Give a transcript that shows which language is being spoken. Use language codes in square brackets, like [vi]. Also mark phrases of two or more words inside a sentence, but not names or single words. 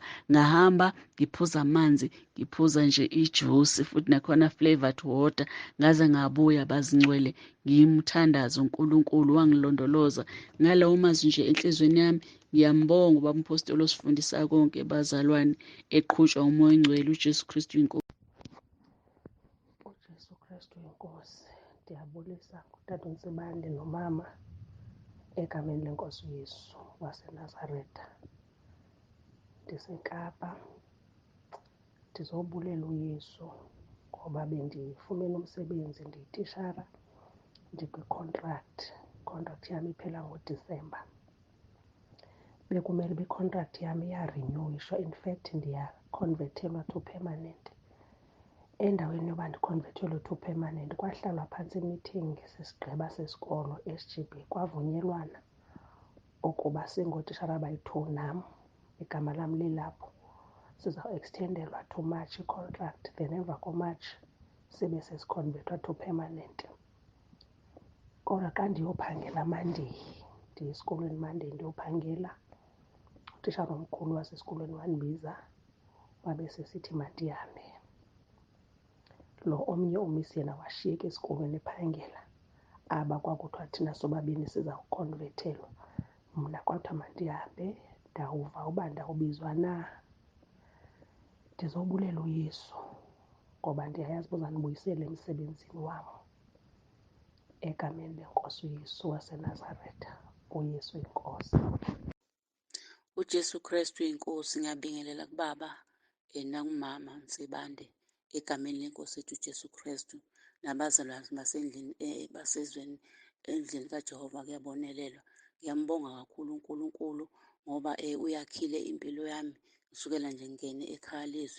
[zu] Ngahamba ngiphuza amanzi, ngiphuza nje ijuice, futhi nakhona [en] flavored water, [zu] ngaze ngabuya bazingcwele. Ngimthandaza uNkulunkulu, wangilondoloza ngalawo mazwi nje enhlizweni yami. Ngiyambonga ubaba umpostoli osifundisa konke, bazalwane, eqhutshwa umoya oyingcwele, uJesu Kristu inkosi. uJesu Kristu inkosi. [xh] Ndiyabulisa kutata uNtsibande nomama egameni lenkosi uYesu waseNazaretha. NdiseKapa, ndizobulela uYesu ngoba bendifumene umsebenzi, ndiyitishara, ndikwi-contract. I-contract yami iphela ngoDisemba. Bekumele i-contract yami iyarinyuwisha. [en] In fact, [xh] ndiyakhonvethelwa [en] to permanent. [xh] Endaweni yoba ndikhonvethelwe [en] to permanent, [xh] kwahlalwa phantsi i-meeting sisigqeba sesikolo SGB, kwavunyelwana ukuba singootishara abayi-2 nam, igama lam lilapho, siza-extendelwa to March i-contract. Then emva koMarch sibe sesikhonvethwa [en] to permanent. [xh] Kodwa xa ndiyophangela Monday, ndiyesikolweni Monday ndiyophangela, utishara omkhulu wasesikolweni wandibiza wabe sesithi mandihambe. Lo omnye umisi yena washiyeka esikolweni ephangela. Aba kwakuthiwa thina sobabini siza kukhonvethelwa. Mna kwathiwa mandihambe, ndawuva uba ndawubizwa na. Ndizobulela uYesu ngoba ndiyayazi uzandibuyisela emsebenzini wam. Egameni lenkosi uYesu waseNazaretha, uYesu inkosi. [zu] uJesu Kristu inkosi, ngiyabingelela kubaba nakumama Ntsibande, egameni lenkosi ethu uJesu Kristu, nabazalwane basendlini basezweni endlini kaJehova kuyabonelelwa. Ngiyambonga kakhulu uNkulunkulu ngoba uyakhile impilo yami kusukela nje ngingene ekhaya leZwi.